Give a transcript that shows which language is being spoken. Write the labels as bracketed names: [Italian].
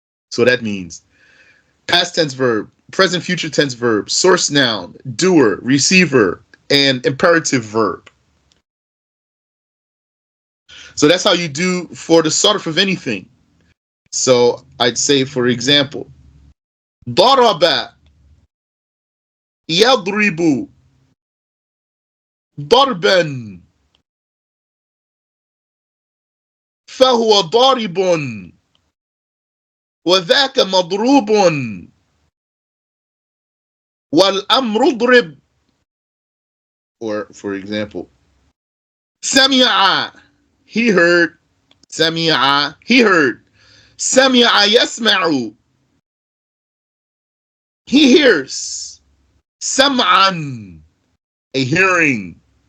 [English] So that means past tense verb, present future tense verb, source noun, doer, receiver, and imperative verb. So that's how you do for the sarf of anything. So I'd say, for example, [Arabic] ضرب يضرب ضربا فهو ضارب وذاك مضروب والأمر اضرب. [English] Or for example, سمع, he heard. سمع, he heard. [Arabic] سمع يسمع, [English] he hears. سمعا, a hearing.